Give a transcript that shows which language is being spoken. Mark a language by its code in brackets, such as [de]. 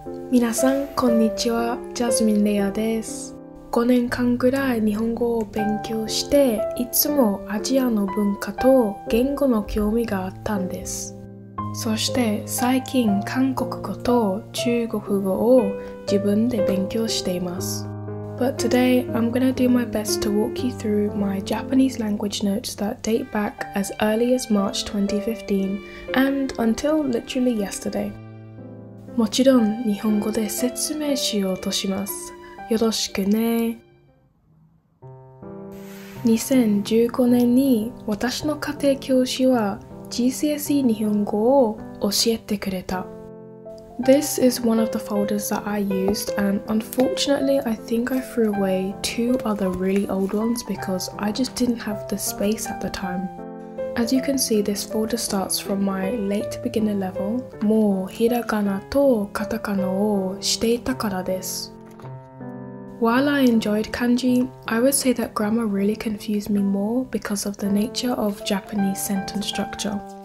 [ja] 皆さんこんにちは、ジャズミンレアです。 5年間ぐらい日本語を勉強して、いつもアジアの文化と言語の興味があったんです。そして最近韓国語と中国語を自分で勉強しています。 [en] But today I'm gonna do my best to walk you through my Japanese language notes that date back as early as March 2015 and until literally yesterday. [ja] もちろん日本語で説明しようとします。よろしくね。 2015年に私の家庭教師は GCSE 日本語を教えてくれた。 [en] This is one of the folders that I used, and unfortunately I think I threw away 2 other really old ones because I just didn't have the space at the time. As you can see, this folder starts from my late beginner level. [ja] もうひらがなとカタカナをしていたからです。 [en] While I enjoyed kanji, I would say that grammar really confused me more because of the nature of Japanese sentence structure.